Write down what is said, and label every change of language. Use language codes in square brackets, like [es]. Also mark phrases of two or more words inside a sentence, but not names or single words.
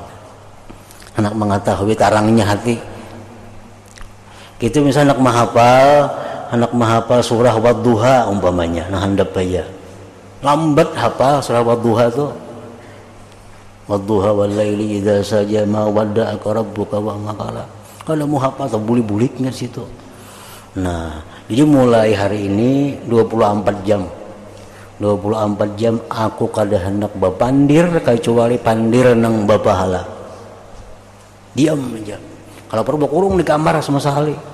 [bjn] Anak mengetahui tarangnya hati. Gitu misalnya anak menghafal surah Wadduha umpamanya, nah handap aja. Lambat hafal surah Wadduha tuh. [ar] والضحى والليل إذا سجى ما ودعك ربك وما قلى. [bjn] Kalau mau hafal atau bulik-buliknya situ. Nah, jadi mulai hari ini 24 jam. 24 jam aku kada hendak bapandir kecuali pandir nang bapahala. Diam aja. Kalau perlu kurung di kamar sama sekali.